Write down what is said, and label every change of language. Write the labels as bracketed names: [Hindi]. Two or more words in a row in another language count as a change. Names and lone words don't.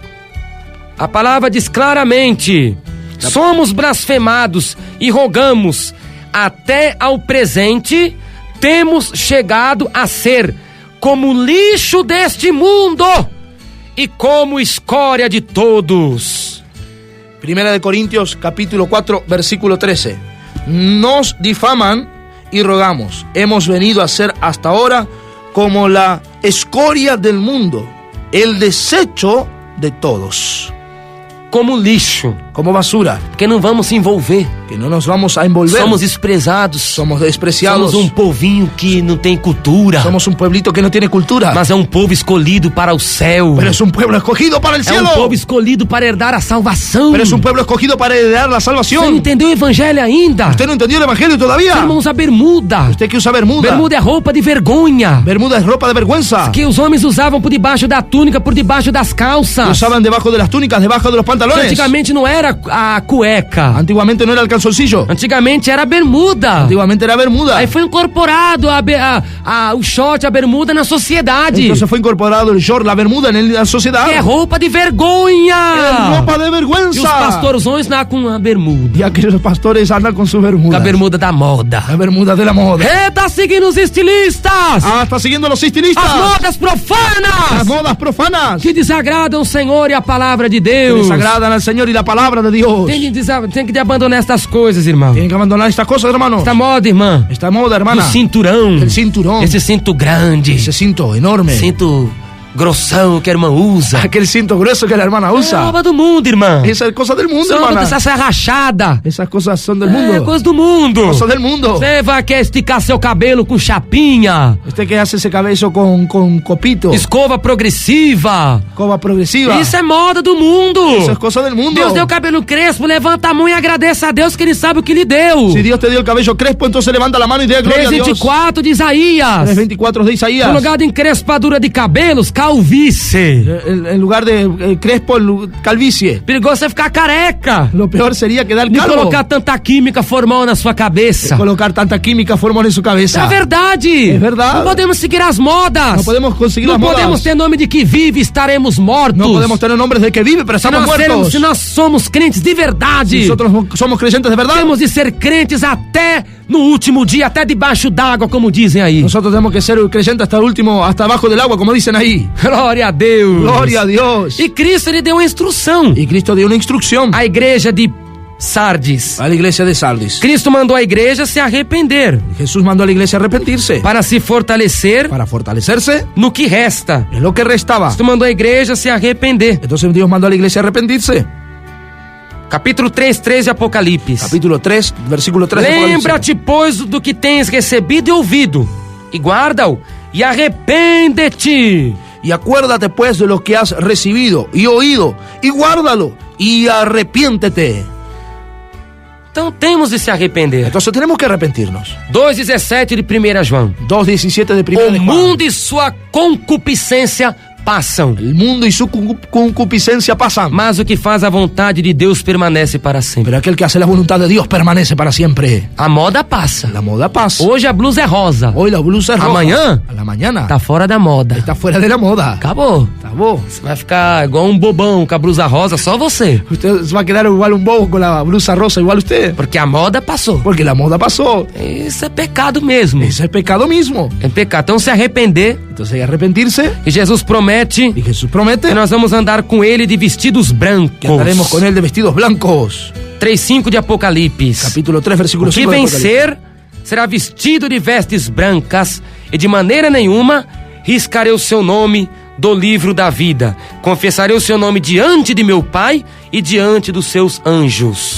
[Portuguese] A palavra diz claramente: somos blasfemados e rogamos, até ao presente temos chegado a ser como lixo deste mundo e como escória de todos. 1 Corintios capítulo 4, versículo 13. [Spanish] Nos difaman y rogamos. Hemos venido a ser hasta ahora como la escoria del mundo, el desecho de todos. [Portuguese] Como lixo, [Spanish] Como basura, [Portuguese] porque não vamos se envolver. [Spanish] que no nos vamos a envolver. [Portuguese] Somos desprezados. [Spanish] Somos despreciados. [Portuguese] Somos povinho que não tem cultura. [Spanish] Somos un pueblito que no tiene cultura. [Portuguese] Mas é povo escolhido para o céu. [Spanish] Pero es un pueblo escogido para el [Portuguese] É [Spanish] cielo. [Portuguese] povo escolhido para herdar a salvação. [Spanish] Pero es un pueblo escogido para heredar la [Portuguese] Você não [Spanish] salvación. [Portuguese] entendeu o evangelho ainda? [Spanish] ¿Usted no entendió el evangelio todavía? [Portuguese] Irmão, usa bermuda. [Spanish] Usted que usa bermuda. [Portuguese] Bermuda é roupa de vergonha. [Spanish] Bermuda es ropa de vergüenza. [Portuguese] Que os homens usavam por debaixo da túnica, por debaixo das [Spanish] Que [Portuguese] calças. [Spanish] usaban debajo de las túnicas, debajo de los pantalones. [Portuguese] Antigamente não era a cueca. [Spanish] Antiguamente no era el calzoncillo. [Portuguese] Antigamente era a bermuda. [Spanish] Antiguamente era bermuda. [Portuguese] Aí foi incorporado o short, a bermuda na sociedade. [Spanish] Entonces fue incorporado el short, la bermuda en la sociedad. [Portuguese] Que é roupa de vergonha. [Spanish] Es ropa de [Portuguese] E os [Spanish] vergüenza. [Portuguese] pastorzões lá com a bermuda. [Spanish] Y aquellos pastores andan con su bermuda. [Portuguese] Com a bermuda da moda. [Spanish] La bermuda de la moda. [Portuguese] Tá seguindo os estilistas. [Spanish] Está siguiendo a los estilistas. [Portuguese] As modas profanas. [Spanish] Las modas profanas. [Portuguese] Que desagradam o Senhor e a palavra de [Spanish] Que [Portuguese] Deus. [Spanish] desagradan al Señor y la palabra de Dios. [Portuguese] Tem que abandonar estas coisas, irmão. [Spanish] Tienen que abandonar estas cosas, hermano. [Portuguese] Esta moda, irmã. [Spanish] Esta moda, [Portuguese] O [Spanish] hermana. [Portuguese] cinturão. [Spanish] El cinturón. [Portuguese] Esse cinto grande. [Spanish] Ese cinto enorme. [Portuguese] Cinto grossão que a irmã usa. [Spanish] Aquel cinto grueso que la hermana [Portuguese] É [Spanish] usa. [Portuguese] roupa do mundo, irmã. [Spanish] Esa es cosa del mundo, [Portuguese] Só [Spanish] hermana. [Portuguese] essa rachada. [Spanish] Esas cosas son del [Portuguese] É [Spanish] mundo. [Portuguese] coisa do mundo. [Spanish] Cosas del mundo. [Portuguese] Você quer esticar seu cabelo com chapinha, [Spanish] Usted que hace ese cabello con copito. [Portuguese] escova progressiva. [Spanish] Escoba progresiva. [Portuguese] Isso é moda do mundo. [Spanish] Eso es cosa del mundo. [Portuguese] Deus deu cabelo crespo, levanta a mão e agradece a Deus que Ele sabe o que lhe deu. [Spanish] Si Dios te dio el cabello crespo, entonces levanta la mano y dé gloria a Dios. [Portuguese] 3:24 de Isaías. [Spanish] 3:24 de Isaías. [Portuguese] No lugar de encrespadura de cabelos, calvície. [Spanish] En lugar de crespo, calvicie. [Portuguese] Perigoso você ficar careca. [Spanish] Lo peor sería quedar [Portuguese] De [Spanish] calvo. [Portuguese] colocar tanta química formal na sua cabeça. [Spanish] Colocar tanta química formal en su cabeza. [Portuguese] É verdade. É verdade. Não podemos seguir as modas. [Spanish] No podemos conseguir [Portuguese] Não [Spanish] las modas. [Portuguese] podemos ter nome de que vive, estaremos mortos. [Spanish] No podemos tener nombres de que vive, pero estamos muertos. [Portuguese] Se nós somos crentes de verdade, [Spanish] Nosotros somos creyentes de verdad. [Portuguese] temos de ser crentes até no último dia, até debaixo d'água, como dizem aí. [Spanish] Nosotros tenemos que ser creyentes hasta el último, hasta abajo del agua, como dicen ahí. [Portuguese] Glória a Deus. [Spanish] Gloria a Dios. [Portuguese] E Cristo, Ele deu uma instrução. [Spanish] Y Cristo dio una instrucción [Portuguese] A igreja de Sardes. [Spanish] a la iglesia de Sardis. [Portuguese] Cristo mandou a igreja se arrepender, [Spanish] Jesús mandó a la iglesia a arrepentirse [Portuguese] para se fortalecer [Spanish] para fortalecerse [Portuguese] no que resta. [Spanish] en lo que restaba. [Portuguese] Cristo mandou a igreja se arrepender. [Spanish] Entonces Dios mandó a la iglesia a arrepentirse. [Portuguese] Capítulo 3:3 de Apocalipse. [Spanish] Capítulo 3, versículo 3 de Apocalipsis. [Portuguese] Lembra-te, pois, do que tens recebido e ouvido, e guarda-o, e arrepende-te. [Spanish] Y acuérdate pues de lo que has recibido y oído, y guárdalo, y arrepiéntete. [Portuguese] Então temos de se arrepender. [Spanish] Entonces tenemos que arrepentirnos. [Portuguese] 2:17 de 1 João. [Spanish] 2:17 de [Portuguese] O [Spanish] 1 de Juan. [Portuguese] mundo e sua concupiscência passam, [Spanish] el mundo y su concupiscencia pasan, [Portuguese] mas o que faz a vontade de Deus permanece para sempre. [Spanish] pero aquel que hace la voluntad de Dios permanece para siempre. [Portuguese] A moda passa. [Spanish] La moda pasa. [Portuguese] Hoje a blusa é rosa. [Spanish] Hoy la blusa es roja. [Portuguese] Amanhã [Spanish] A la mañana [Portuguese] tá fora da moda. [Spanish] está fuera de la moda. [Portuguese] Acabou. [Spanish] Acabó. [Portuguese] Você vai ficar igual um bobão com a blusa rosa, só você. [Spanish] Usted se va a quedar igual un bobo con la blusa rosa, igual usted. [Portuguese] Porque a moda passou. [Spanish] Porque la moda pasó. [Portuguese] Isso é pecado mesmo. [Spanish] Ese es pecado mismo. [Portuguese] É pecado. Então se arrepender, [Spanish] Entonces hay que arrepentirse. [Portuguese] e Jesus promete [Spanish] Y Jesús promete [Portuguese] que nós vamos andar com ele de vestidos brancos. [Spanish] que andaremos con él de vestidos blancos. [Portuguese] 3:5 de Apocalipse. [Spanish] Capítulo 3, [Portuguese] O [Spanish] versículo [Portuguese] que [Spanish] 5 de Apocalipsis. [Portuguese] vencer será vestido de vestes brancas, e de maneira nenhuma riscarei o seu nome do livro da vida. Confessarei o seu nome diante de meu Pai e diante dos seus anjos.